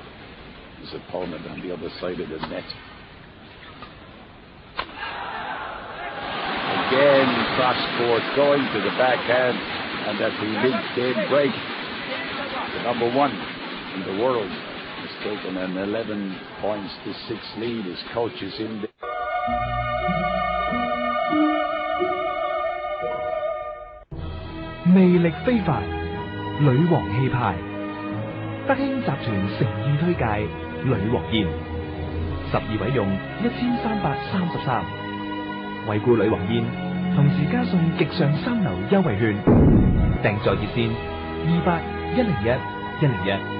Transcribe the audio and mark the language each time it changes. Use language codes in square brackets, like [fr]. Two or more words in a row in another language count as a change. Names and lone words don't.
[en] His opponent on the other side of the net. Again, cross-court, going to the backhand, and that's the big break. The number 1 in the world has taken an 11 points to 6 lead. His coach is in there. [yue] 魅力非凡，女王氣派。德興集團誠意推介女王宴，12位用1333，惠顧女王宴，同時加送極上3流優惠券，訂座熱線28101101。